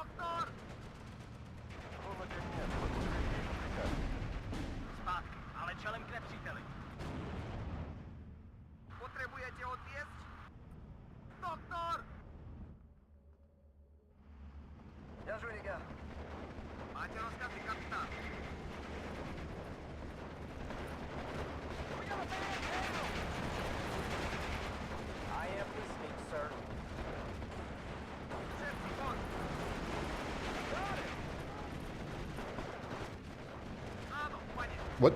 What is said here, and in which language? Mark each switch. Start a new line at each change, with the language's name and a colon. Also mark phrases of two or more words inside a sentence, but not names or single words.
Czech: Ale čelem k nepříteli. Potřebujete odvěst? Doktor!
French: Bien joué, les gars.
Czech: Máte rozkazy, kapitán.
English: I am listening, sir. What?